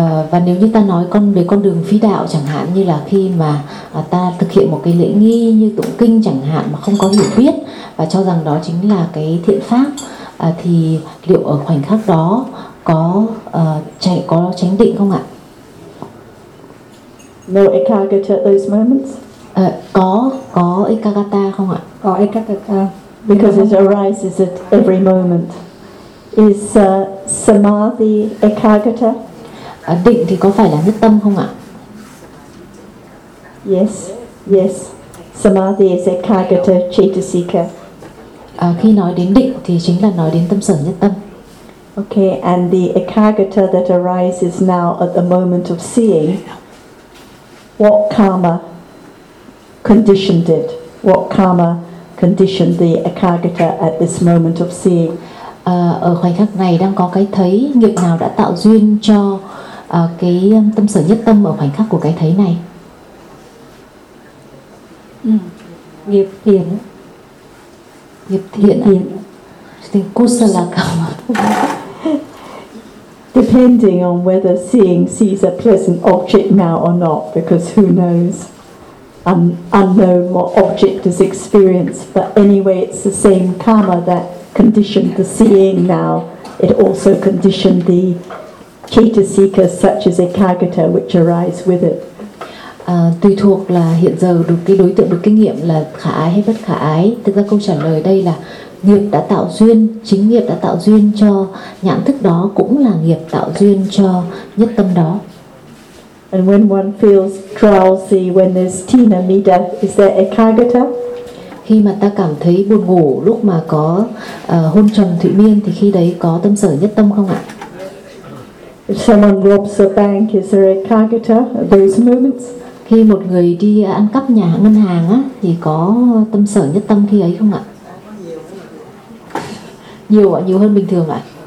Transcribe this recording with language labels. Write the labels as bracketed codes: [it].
[vi] Và nếu như ta nói con đường phi đạo chẳng hạn, như là khi mà ta thực hiện một cái lễ nghi như tụng kinh chẳng hạn mà không có hiểu biết và cho rằng đó chính là cái thiện pháp, thì liệu ở khoảnh khắc đó có chánh định không ạ? [en] No ekagata at those moments? [vi] Có ekagata không ạ? Có ekagata. [en] Because it arises at every moment. Is samadhi ekagata? [vi] Định thì có phải là nhất tâm không ạ? [en] Yes, yes. Samadhi is ekagata chetasika. [vi] Khi nói đến định thì chính là nói đến tâm sở nhất tâm. [en] Okay, and the ekagata that arises now at the moment of seeing, what karma conditioned it? What karma conditioned the ekagata at this moment of seeing? [vi] Ở khoảnh khắc này đang có cái thấy, nghiệp nào đã tạo duyên cho cái tâm sở nhất tâm ở khoảnh khắc của cái thấy này? Nghiệp thiện. Nghiệp thiện ạ. Thiện kusala karma. [en] Depending on whether seeing sees a pleasant object now or not, because who knows? Unknown what object is experienced, but anyway, it's the same karma that conditioned the seeing now. It also conditioned the chetasika such as ekagata, which arise with it. [vi] Tùy thuộc là hiện giờ được cái đối tượng được kinh nghiệm là khả ái hay bất khả ái. Thực ra câu trả lời đây là nghiệp đã tạo duyên, chính nghiệp đã tạo duyên cho nhãn thức đó, cũng là nghiệp tạo duyên cho nhất tâm đó. [en] And when one feels drowsy, when there's tina mida, is there ekagata? [vi] Khi mà ta cảm thấy buồn ngủ lúc mà có hôn trầm thụy miên thì khi đấy có tâm sở nhất tâm không ạ? [en] If someone robs a bank, is there ekagata at those moments? [vi] Khi một người đi ăn cắp nhà ngân hàng á thì có tâm sở nhất tâm khi ấy không ạ? Nhiều ạ, nhiều hơn bình thường ạ.